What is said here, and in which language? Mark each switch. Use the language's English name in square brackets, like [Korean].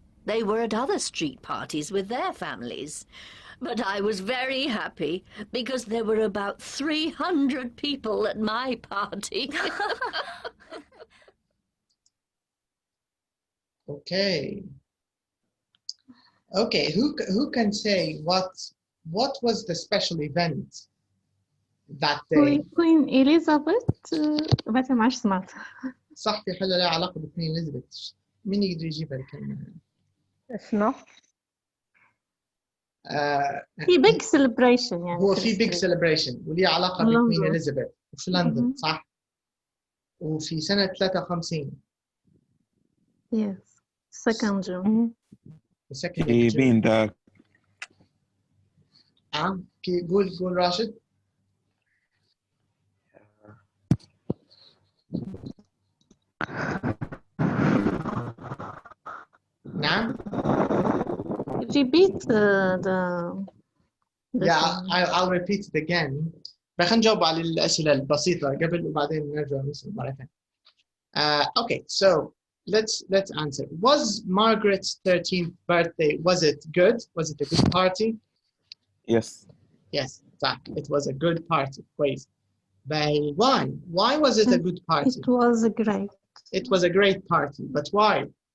[English] They were at other street parties with their families. But I was very happy because there were about 300 people at my party. Okay. Okay, who can say what was the special event that day? [Arabic] Queen Elizabeth بس ما عادش سمعت. صح، في حاجة لها علاقة بكوين إليزابيث. مين يقدر يجيبها الكلمة؟ شنو؟ في big celebration يعني. هو في big celebration وليه علاقة بكوين إليزابيث وفي لندن صح؟ وفي سنة 53. [English] Yes, 2nd June. [Arabic] بين ذاك. قول راشد. نعم. [English] Repeat the Yeah, I'll repeat it again. [Arabic] خلينا نجاوب على الأسئلة البسيطة قبل وبعدين نرجع نسأل مرة ثانية. [English] Okay, so let's answer. Was Margaret's 13th birthday, was it good? Was it a good party? Yes. Yes, it was a good party. كويس. Why was it a good party? It was great. It was a great party, but why?